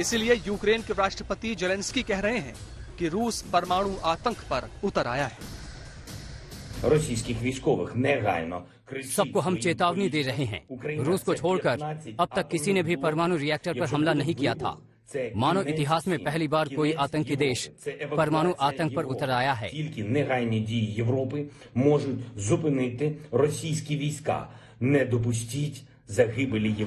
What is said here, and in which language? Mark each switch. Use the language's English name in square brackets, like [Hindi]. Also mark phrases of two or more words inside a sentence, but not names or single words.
[Hindi] इसलिए यूक्रेन के राष्ट्रपति जेलेंस्की कह रहे हैं कि रूस परमाणु आतंक पर उतर आया है। सबको हम चेतावनी दे रहे हैं। रूस को छोड़कर अब तक किसी ने भी परमाणु रिएक्टर पर हमला नहीं किया था। मानव इतिहास में पहली बार कोई आतंकी देश परमाणु आतंक पर उतर आया है। [Ukrainian] Тільки негайні дії Європи можуть зупинити російські війська. Не допустіть загибелі Європи.